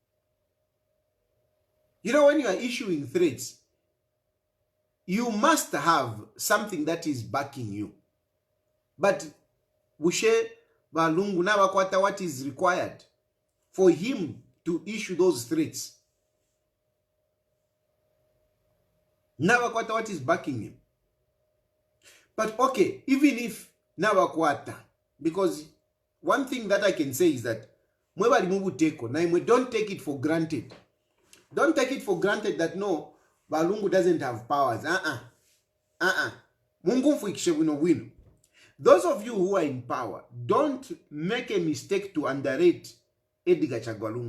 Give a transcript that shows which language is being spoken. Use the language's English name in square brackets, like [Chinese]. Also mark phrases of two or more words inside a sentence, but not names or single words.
[English] When you are issuing threats, you must have something that is backing you. But Bushe Lungu [Bemba] na wakwata [English] what is required for him to issue those threats. [Bemba] Na wakwata [English] what is backing him. But okay, even if [Bemba] na wakwata, [English] because one thing that I can say is that don't take it for granted. Don't take it for granted that no, Balungu doesn't have powers. Those of you who are in power, don't make a mistake to underrate Edgar Chagwa.